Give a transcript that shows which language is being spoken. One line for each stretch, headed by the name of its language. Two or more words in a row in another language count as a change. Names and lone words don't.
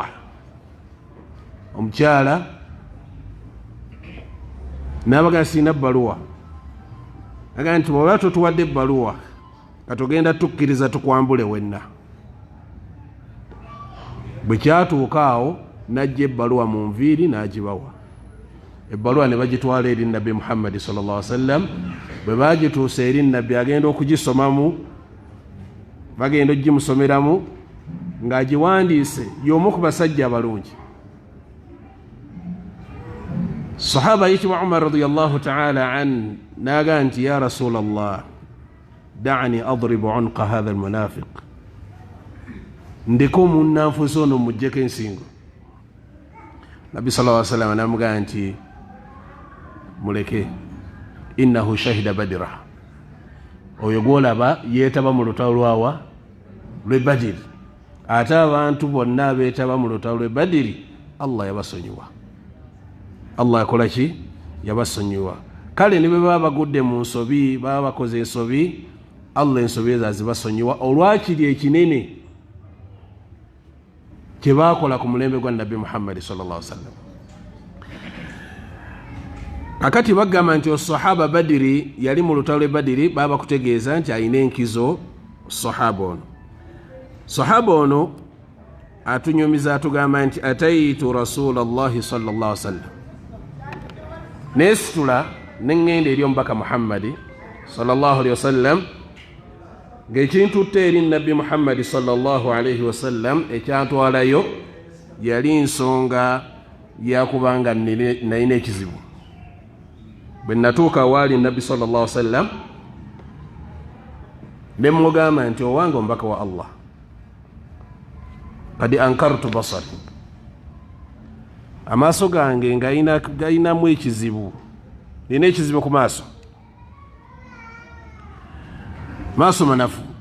Ganda: Omukyala n'abaga sirina bbaluwa. Agamba nti bw'oba totuwadde ebbaluwa katugenda tukkiriza tukwambule wenna. Bwe kyatuuka awo n'ajja ebbaluwa mu nviiri n'agibawa. Ebbaluwa ne bagitwala eri Nabbi Muhammad
Arabic: صلى الله عليه وسلم.
Ganda: Bwe bagituusa eri Nabbi agenda okugisomamu, bagenda okugimusomeramu ng'agiwandiise y'omu ku basajja abalungi. Sahaba yitibwa Umar
Arabic: رضي الله تعالى عن
Ganda: naga nti
Arabic: يا رسول الله دعني أضرب عنق هذا المنافق.
Ganda: Ndeko munnanfuusa ono muggyeko ensingo. Nabbi
Arabic: صلى الله عليه وسلم
Ganda: namugamba nti muleke,
Arabic: إنه شهد بدرا.
Ganda: Oyo gwolaba yeetaba mu lutalo lwawa lwe Badiri. Ate abantu bonna beetaba mu lutalo lwe Badiri Allah yabasonyiwa. Allah yakola ki? Yabasonyiwa. Kale ne bwe baba bagudde mu nsobi, baba bakoze ensobi, Allah ensobi ezo azibasonyiwa olwakiri ekinene kye baakola ku mulembe gwa Nabbi Muhammad
Arabic: صلى الله عليه وسلم.
Ganda: Akati bagamba nti osahaba Badiri yali mu lutalo lwe Badiri, baba bakutegeeza nti ayina enkizo sahaba ono. Sahaba ono atunyumiza atugamba nti ataitu
Arabic: رسول الله صلى الله عليه وسلم.
Ganda: Nesitula neŋŋenda eri omubaka Muhammadi
Arabic: صلى الله عليه وسلم
Ganda: ng'ekintutte eri Nabbi Muhammadi
Arabic: صلى الله عليه وسلم
Ganda: ekyantwalayo yali nsonga yakubanga nalina ekizibu. Bwe natuuka waali Nabbi
Arabic: صلى الله عليه وسلم
Ganda: ne mugamba nti owange omubaka wa Allah
Arabic: قد أنكرت بصري,
Ganda: amaaso gange ngayinamu ekizibu, nina ekizibu ku maaso, maaso manafu.